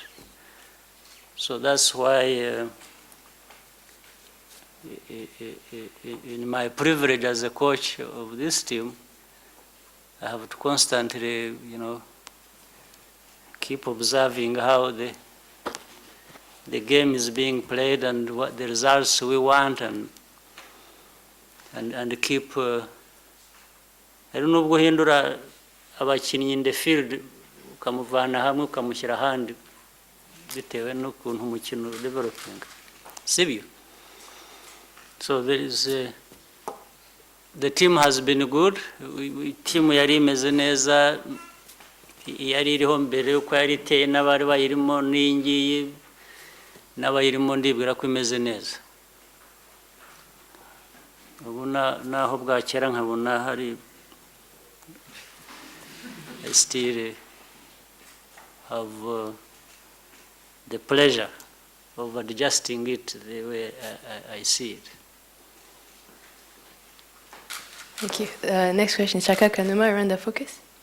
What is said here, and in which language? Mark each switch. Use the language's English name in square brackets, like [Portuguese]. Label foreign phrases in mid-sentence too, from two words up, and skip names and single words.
[English] So that's why in my privilege as a coach of this team, I have to constantly, keep observing how the game is being played and what the results we want, and keep. I don't know, [Kinyarwanda] guhindura abakinnyi [English] in the field [Kinyarwanda] ukamuvana hamwe ukamushyira ahandi bitewe n'ukuntu umukino developing, sibyo? [English] So there is the team has been good. [Kinyarwanda] Team yari imeze neza, yari iriho mbere uko yari iteye n'abari bayirimo n'ingiyi n'abayirimo ndibwira ko imeze neza. Ubu naho bwakera nkabona hari [English] I still have the pleasure of adjusting it the way I see it. Thank you. Next question, Shaka Kanuma, Rwanda Focus.